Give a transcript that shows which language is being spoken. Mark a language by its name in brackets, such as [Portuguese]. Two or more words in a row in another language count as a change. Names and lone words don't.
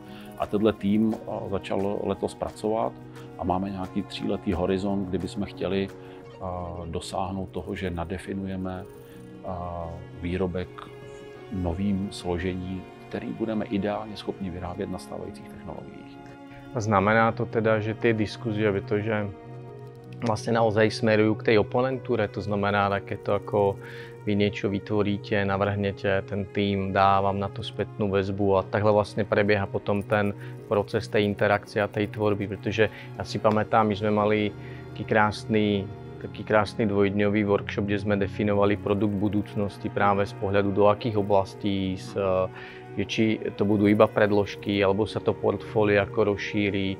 [Czech] A tenhle tým začal letos pracovat a máme nějaký 3letý horizont, kdy bychom chtěli dosáhnout toho, že nadefinujeme výrobek v novým složení, který budeme ideálně schopni vyrábět na stávajících technologiích. [Slovak] Znamená to teda, že ty diskuze, že vlastne naozaj smerujú k tej oponentúre, to znamená takéto ako vy niečo vytvoríte, navrhnete, ten tým dá vám na to spätnú väzbu a takhle vlastne prebieha potom ten proces tej interakcie a tej tvorby, pretože ja si pamätám, my sme mali taký krásny dvojdňový workshop, kde sme definovali produkt budúcnosti práve z pohľadu do akých oblastí, či to budú iba predložky, alebo sa to portfólio ako rozšíri.